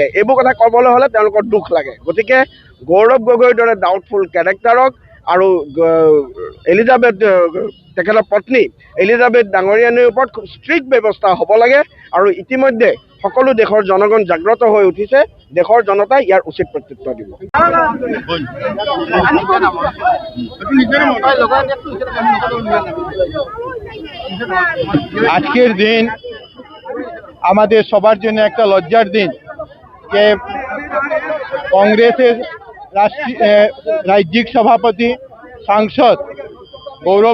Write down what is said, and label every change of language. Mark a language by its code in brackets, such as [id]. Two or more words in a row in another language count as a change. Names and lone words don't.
[as] এইবোৰ কথা ক'বলৈ হ'লে তেওঁলোকৰ দুখ লাগে। গতিকে গৌৰৱ গগৈৰ দৰে [en] doubtful character [as] আৰু এলিজাবেথ তেখেতৰ পত্নী এলিজাবেথ ডাঙৰীয়ানীৰ ওপৰত খুব ষ্ট্ৰিক্ট ব্যৱস্থা হ'ব লাগে। আৰু ইতিমধ্যে সকলো দেশৰ জনগণ জাগ্ৰত হৈ উঠিছে, দেশৰ জনতাই ইয়াৰ উচিত প্ৰত্যুত্তৰ দিব। [bn] আজকের দিন আমাদের সবার জন্য একটা লজ্জার দিন যে কংগ্রেসের রাজ্যিক সভাপতি সাংসদ গৌরব